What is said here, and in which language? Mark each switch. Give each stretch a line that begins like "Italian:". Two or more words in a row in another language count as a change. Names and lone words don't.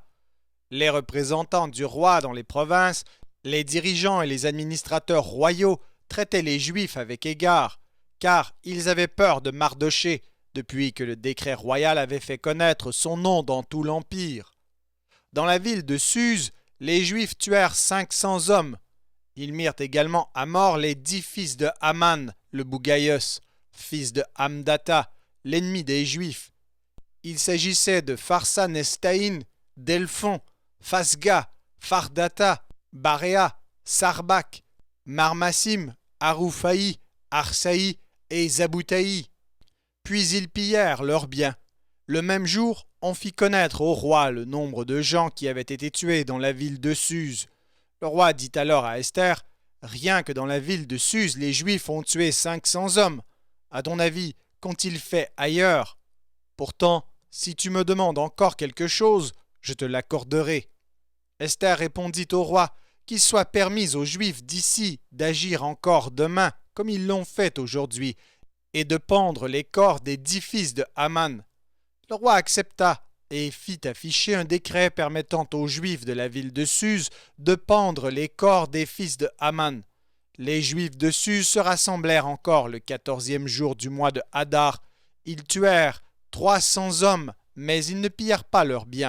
French: Les représentants du roi dans les provinces, les dirigeants et les administrateurs royaux traitaient les Juifs avec égard, car ils avaient peur de Mardochée, depuis que le décret royal avait fait connaître son nom dans tout l'Empire. Dans la ville de Suse, les Juifs tuèrent 500 hommes. Ils mirent également à mort les 10 fils de Haman, le Bougaïos, fils de Hamdata, l'ennemi des Juifs. Il s'agissait de Pharsanestaïn, Delphon, Phasga, Fardata, Baréa, Sarbak, Marmassim, Aroufaï, Arsaï et Zaboutaï. Puis ils pillèrent leurs biens. Le même jour, on fit connaître au roi le nombre de gens qui avaient été tués dans la ville de Suse. Le roi dit alors à Esther, « Rien que dans la ville de Suse, les Juifs ont tué 500 hommes. À ton avis, qu'ont-ils fait ailleurs? Pourtant, si tu me demandes encore quelque chose, je te l'accorderai. » Esther répondit au roi, « Qu'il soit permis aux Juifs d'ici d'agir encore demain, comme ils l'ont fait aujourd'hui, et de pendre les corps des 10 fils de Haman. » Le roi accepta et fit afficher un décret permettant aux Juifs de la ville de Suse de pendre les corps des fils de Haman. Les Juifs de Suse se rassemblèrent encore le 14e jour du mois de Hadar. Ils tuèrent 300 hommes, mais ils ne pillèrent pas leurs biens.